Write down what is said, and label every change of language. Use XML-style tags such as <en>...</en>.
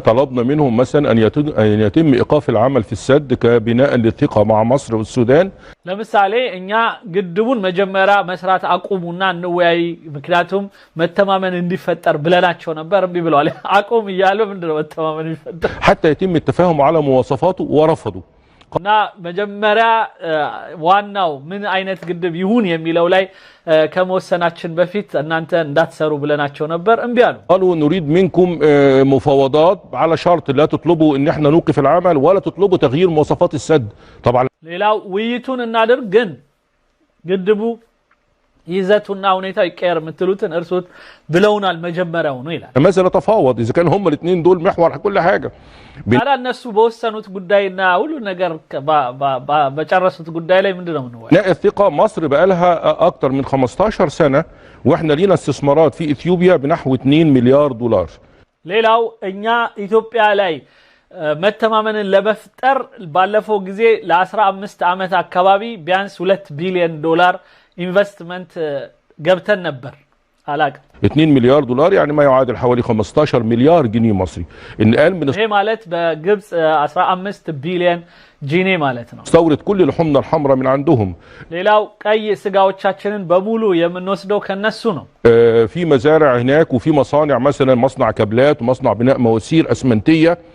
<ar>طلبنا منهم مثلا ان يتم ايقاف العمل في السد كبناء للثقه مع مصر والسودان</ar> <am>ለምሳሌ እኛ ግድቡን መጀመሪያ መስራት አቁሙና እንወያይ ምክንያቱም መተማመን እንዲፈጠር ብለናቸው ነበር እንቢ ብለዋል አቁም ይያሉ ምንድነው መተማመን ይፈጠር</am> <ar>حتى يتم التفاهم على مواصفاته ورفضوا</ar> <am>እና መጀመሪያ ዋናው ምን አይነት ግድብ ይሁን የሚለው ላይ ከመወሰናችን በፊት እናንተ እንዳትሰሩ ብለናቸው ነበር እምቢ አሉ</am> <ar>قالوا نريد منكم مفاوضات على شرط لا تطلبوا ان احنا نوقف العمل ولا تطلبوا تغيير مواصفات السد طبعا</ar> <am>ሌላው ውይይቱን እናድርግ ግን ግድቡ ይዘቱና ሁኔታው ይቀየር የምትሉትን እርሱት ብለውናል መጀመሪያው ነው ይላል</am> <ar>ماذا نتفاوض اذا كان هم الاثنين دول محور كل حاجه</ar> <am>ታዲያ እነሱ በወሰኑት ጉዳይና ሁሉ ነገር በጨረሱት ጉዳይ ላይ ምንድነው ነው</am> <ar>لا الثقه مصر بقى لها اكتر من 15 سنه واحنا لينا استثمارات في اثيوبيا بنحو 2 مليار دولار</ar> <am>ሌላው እኛ ኢትዮጵያ ላይ መተማመንን ለመፍጠር ባለፈው ጊዜ ለ15 አመት አካባቢ ቢያንስ 2 ቢሊዮን ዶላር ኢንቨስትመንት ገብተን ነበር አላቅ</am> <ar>2 مليار دولار يعني ما يعادل حوالي 15 مليار جنيه مصري ان قال من</ar> <am>ይሄ ማለት በግብጽ 15 ቢሊዮን ጂኒ ማለት ነው</am> <ar>استورد كل لحومنا الحمراء من عندهم</ar> <am>ሌላው ቀይ ስጋዎቻችንን በሙሉ የምንወስደው ከነሱ ነው</am> <ar>في مزارع هناك وفي مصانع مثلا مصنع كابلات ومصنع بناء مواسير اسمنتيه</ar>